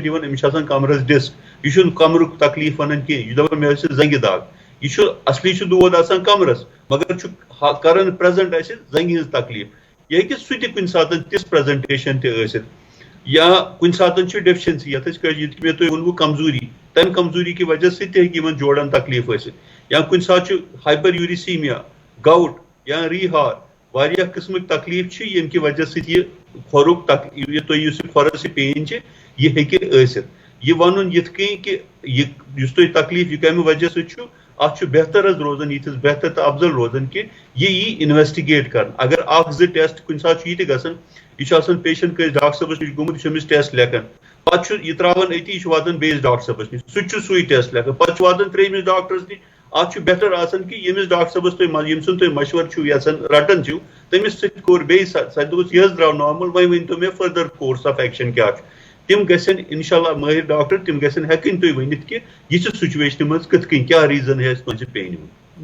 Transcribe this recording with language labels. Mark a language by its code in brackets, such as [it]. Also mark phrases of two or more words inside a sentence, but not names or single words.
[ks] یِوان أمِس چھِ آسان کمرس ڈِسک یہِ چھُنہٕ کمرُک تکلیف ونان کینٛہہ یہِ چھُ دپان مےٚ ٲسۍ زنٛگہِ دگ یہِ چھُ اصلی چھُ دود آسان کمرس مگر چھُ کران پریزنٹ اسہِ زنٛگہِ ہٕنٛز تکلیف یہِ ہیٚکہِ سُہ تہِ کُنہِ ساتہٕ تِژھ پریزنٹیشن تہِ ٲسِتھ یا کُنہِ ساتہٕ چھُ ڈیفشنسی یتھ أسۍ یِتھ مےٚ تۄہہِ ووٚنوُ کمزوری تمہِ کمزوری کہِ وجہ سۭتۍ تہِ ہیٚکہِ یِمن جوڑن تکلیف ٲسِتھ یا کُنہِ ساتہٕ چھُ [en] hyper uricemia [ks] گاوُٹ یا ریٖہار واریاہ قسمک تکلیف چھ یم [ur] کی وجہ سے [ks] یہ کھورک کھورس پین چھ یہ ہیکہ ٲسِتھ یہ ونن یتھ کن کہ یس تہ تکلیف یہ کمہ وجہ سے چھ ات بہتر روزان یتس بہتر تو افضل روزان کہ یہ انویسٹیگیٹ کر اگر اخ زٕ ٹیسٹ کن سات یہ تہ گژھان یہ پیشنٹ کس ڈاکٹر صٲبس نش گوٚمُت یہ ٹیسٹ لیکھان پتہ یہ تراوان اتی یہ واتان بیس ڈاکٹر صٲبس نش سُہ ٹیسٹ لیکھان پتہ واتان ترٛیمِس ڈاکٹرس نش ات بہتر آسان کہ یمس ڈاکٹر صٲبس تُہۍ یم سُنٛد تُہۍ مشور چھُو یژھان رٹان چھُو تٔمِس سۭتۍ کوٚر بیٚیہِ سۄ دوٚپُس یہِ حظ درٛاو نارمل وۄنۍ ؤنۍتو مےٚ [en] further course of action [ks] کیٛاہ چھُ تم گژھن انشاءاللہ مٲہر ڈاکٹر تم گژھن ہیٚکٕنۍ تُہۍ ؤنِتھ کہ یہ چھِ سچویشنہِ منٛز کِتھ کٔنۍ کیٛاہ ریٖزن ہے اَسہِ تُہنٛزِ پینہِ ہُنٛد